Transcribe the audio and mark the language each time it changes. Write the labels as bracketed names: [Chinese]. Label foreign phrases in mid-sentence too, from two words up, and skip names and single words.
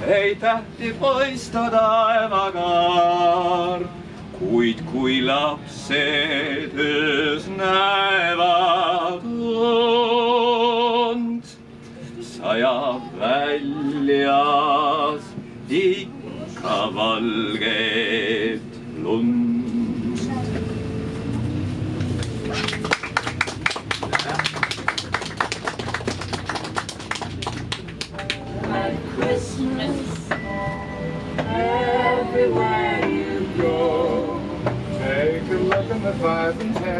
[Estonian] ei tähti paista taevakaar, kuid kui lapsed öös näevad und, sajab väljas ikka valget lund. [English] Christmas, everywhere you go. Take a look in the 5 and 10.